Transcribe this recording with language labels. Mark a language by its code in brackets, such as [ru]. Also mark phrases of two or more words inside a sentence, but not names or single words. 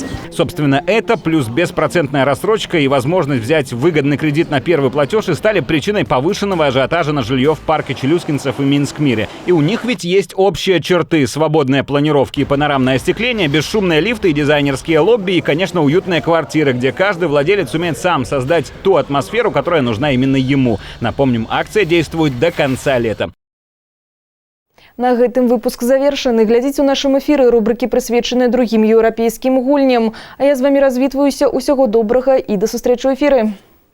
[ru] Собственно, это плюс беспроцентная рассрочка и возможность взять выгодный кредит на первый платеж и стали причиной повышенного ажиотажа на жилье в парке Челюскинцев и Минскмире. И у них ведь есть общие черты: свободные планировки и панорамное остекление, бесшумные лифты и дизайнерские лобби, и, конечно, уютные квартиры, где каждый владелец умеет сам создать ту атмосферу, которая нужна именно ему. Напомним, акция действует до конца лета. [be] На гэтым выпуск завершаны. Глядзіце ў нашым эфіры рубрыкі, прысвечаныя другім еўрапейскім гульням. А я з вамі развітваюся. Усяго добрага і да сустрэчы ў эфіры.